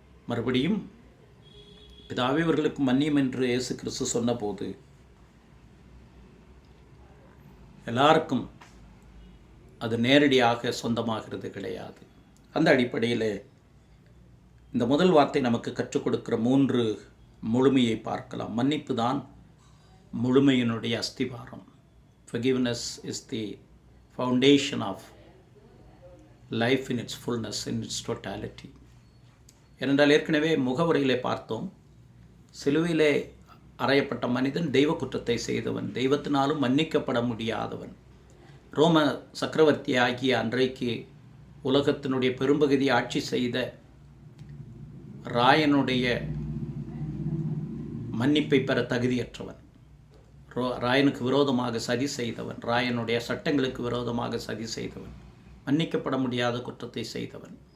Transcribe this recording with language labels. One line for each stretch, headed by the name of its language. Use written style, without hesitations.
Tamil: மறுபடியும் பிதாவே இவர்களுக்கு மன்னியும் என்று இயேசு கிறிஸ்து சொன்னபோது எல்லாருக்கும் அது நேரடியாக சொந்தமாகிறது கிடையாது. அந்த அடிப்படையில் இந்த முதல் வார்த்தை நமக்கு கற்றுக் கொடுக்கிற 3 முழுமையை பார்க்கலாம். மன்னிப்பு தான் முழுமையினுடைய அஸ்திவாரம்.
English: Forgiveness is the foundation of life in its fullness, in its totality.
Tamil: ஏனென்றால் ஏற்கனவே முகவுரையிலே பார்த்தோம், சிலுவையிலே அறையப்பட்ட மனிதன் தெய்வ குற்றத்தை செய்தவன், தெய்வத்தினாலும் மன்னிக்கப்பட முடியாதவன். ரோம சக்கரவர்த்தி ஆகிய அன்றைக்கு உலகத்தினுடைய பெரும்பகுதி ஆட்சி செய்த ராயனுடைய மன்னிப்பை பெற தகுதியற்றவன், ராயனுக்கு விரோதமாக சதி செய்தவன், ராயனுடைய சட்டங்களுக்கு விரோதமாக சதி செய்தவன், மன்னிக்கப்பட முடியாத குற்றத்தை செய்தவன்.